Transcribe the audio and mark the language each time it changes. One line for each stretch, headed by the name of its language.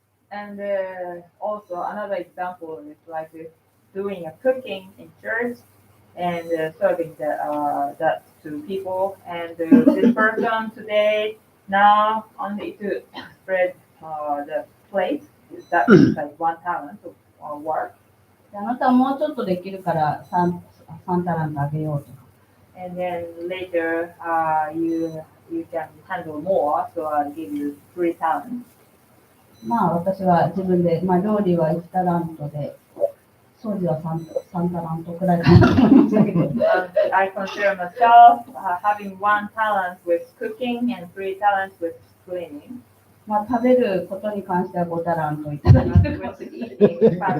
English: And also another example is like doing a cooking in church and serving that to people. And this person today now only to spread the plate. That is like 1 talent of work.
Japanese: あなたはもうちょっとできるから3タラントあげようとか。
English: And then later you can handle more, so I'll give you 3 talents.
Japanese: まあ私は自分で、まあ料理は1タラントで、掃除は3タラントくらいかなと思いましたけど。
English: I consider myself having 1 talent with cooking and 3 talents with cleaning.
Japanese: まあ食べることに関しては5タラントいただいてるかもしれない。